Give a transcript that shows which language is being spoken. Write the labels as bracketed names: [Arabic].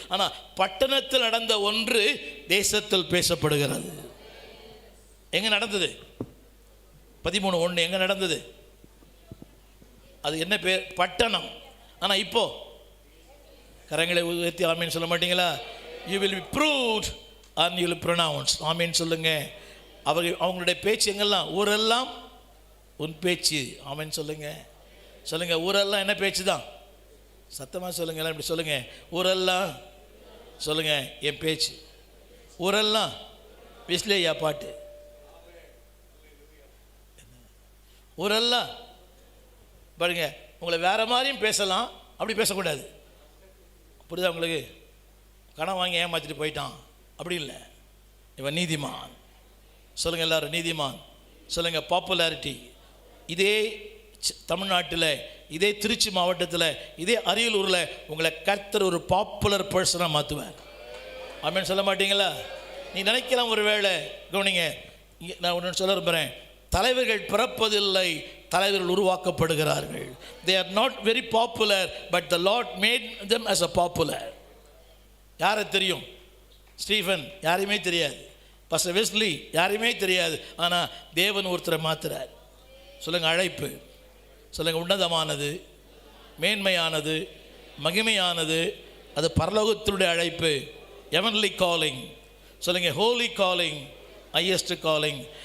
[Tamil] ஆனால் பட்டணத்தில் நடந்த ஒன்று தேசத்தில் பேசப்படுகிறது. எங்க நடந்தது? 13:1 எங்க நடந்தது? அது என்ன பேர்? பட்டணம். ஆனால் இப்போ கரங்களை உயர்த்தி ஆமீன் சொல்ல மாட்டீங்களா? [English] You will be proved and you will pronounce. [Tamil] ஆமீன் சொல்லுங்க. அவங்களுடைய பேச்சு எங்கெல்லாம்? ஊரெல்லாம் உன் பேச்சு. ஆமீன் சொல்லுங்க. சொல்லுங்க, ஊரெல்லாம் என்ன பேச்சு தான்? சத்தமாக சொல்லுங்க, எல்லாம் இப்படி சொல்லுங்க. ஊரெல்லாம் சொல்லுங்க என் பேச்சு. ஊரெல்லாம் விஸ்லேயா பாட்டு. ஊரெல்லாம் பாருங்க, உங்களை வேற மாதிரியும் பேசலாம், அப்படி பேசக்கூடாது. புரியுதா உங்களுக்கு? கடன் வாங்கி ஏமாற்றிட்டு போயிட்டான், அப்படி இல்லை. இவன் நீதிமான். சொல்லுங்கள் எல்லாரும், நீதிமான். சொல்லுங்கள், பாப்புலாரிட்டி. இதே தமிழ்நாட்டில், இதே திருச்சி மாவட்டத்தில், இதே அரியலூரில் உங்களை கர்த்தர் ஒரு [English] popular பர்சனாக [Tamil] மாற்றுவார். ஆமென் சொல்ல மாட்டீங்களா? நீ நினைக்கலாம் ஒரு வேளை, கவனிங்க, நான் ஒன்று சொல்ல விரும்புகிறேன். தலைவர்கள் பிறப்பதில்லை, தலைவர்கள் உருவாக்கப்படுகிறார்கள். [English] They are not very popular, but the Lord made them as a popular. [Tamil] யாரை தெரியும்? ஸ்டீஃபன் யாரையுமே தெரியாது, பாஸ்டர் வெஸ்லி யாரையுமே தெரியாது. ஆனால் தேவன் ஒருத்தரை மாத்துறார். சொல்லுங்கள், அழைப்பு. சொல்லுங்கள், உன்னதமானது, மேன்மையானது, மகிமையானது. அது பரலோகத்தினுடைய அழைப்பு, [English] Heavenly calling. [Tamil] சொல்லுங்கள், [English] Holy calling, highest calling.